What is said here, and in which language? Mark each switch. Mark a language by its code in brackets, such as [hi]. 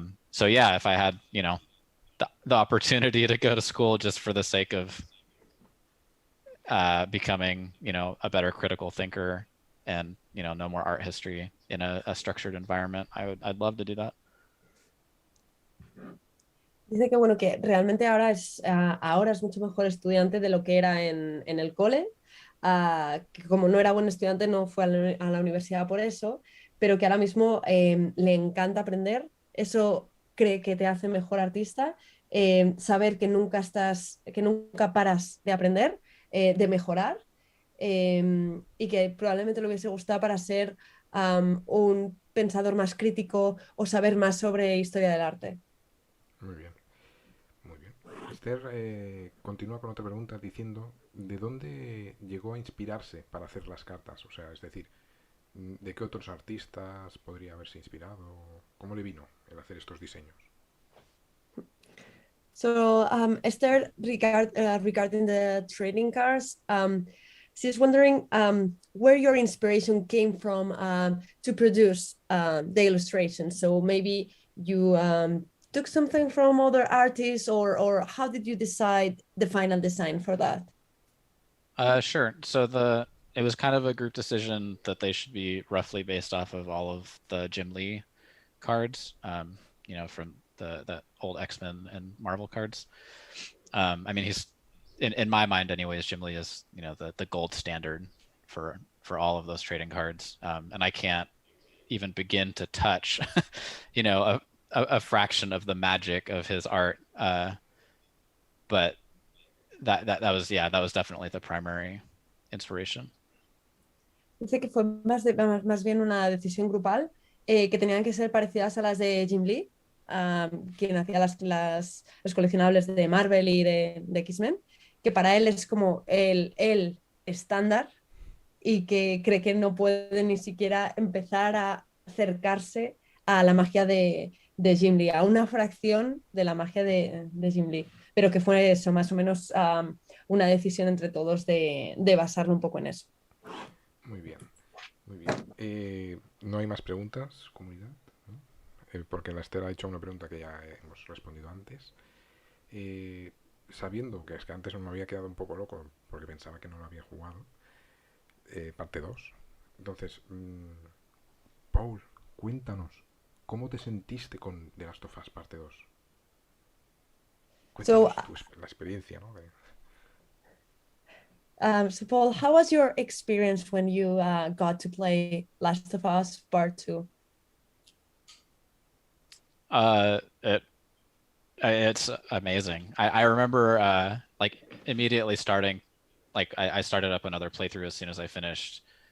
[en] So yeah, if I had, you know, the opportunity to go to school just for the sake of becoming, you know, a better critical thinker and, you know more art history in a structured environment, I'd love to do that. [es] Dice que bueno, que realmente ahora es mucho mejor estudiante de lo que era en el cole, que como no era buen estudiante no fue a la universidad por eso, pero que ahora mismo le encanta aprender, eso cree que te hace mejor artista, saber que nunca paras de aprender, de mejorar, y que probablemente le hubiese gustado para ser un pensador más crítico o saber más sobre historia del arte. Muy bien, muy bien. Esther continúa con otra pregunta diciendo ¿de dónde llegó a inspirarse para hacer las cartas? O sea, es decir, ¿de qué otros artistas podría haberse inspirado? ¿Cómo le vino el hacer estos diseños? [en] So Esther, regarding the trading cards, she's wondering where your inspiration came from to produce the illustration. So maybe you took something from other artists, or how did you decide the final design for that? Sure. So it was kind of a group decision that they should be roughly based off of all of the Jim Lee cards, you know, from the old X-Men and Marvel cards. I mean, in my mind anyways, Gimli is, the gold standard for all of those trading cards. And I can't even begin to touch, a fraction of the magic of his art. But that was definitely the primary inspiration. [es] Dice que fue más bien una decisión grupal, que tenían que ser parecidas a las de Jim Lee, quien hacía los coleccionables de Marvel y de X-Men, que para él es como el estándar y que cree que no puede ni siquiera empezar a acercarse a la magia de Jim Lee, a una fracción de la magia de Jim Lee, pero que fue eso, más o menos una decisión entre todos de basarlo un poco en eso. Muy bien, muy bien. No hay más preguntas, comunidad, ¿no? Porque la Esther ha hecho una pregunta que ya hemos respondido antes. Sabiendo que es que antes me había quedado un poco loco porque pensaba que no lo había jugado. Parte 2. Entonces, Paul, cuéntanos, ¿cómo te sentiste con The Last of Us Parte 2? Cuéntanos la experiencia, ¿no? [en] So Paul, how was your experience when you got to play Last of Us Part 2? It's amazing. I remember like immediately starting, like I started up another playthrough as soon as I finished.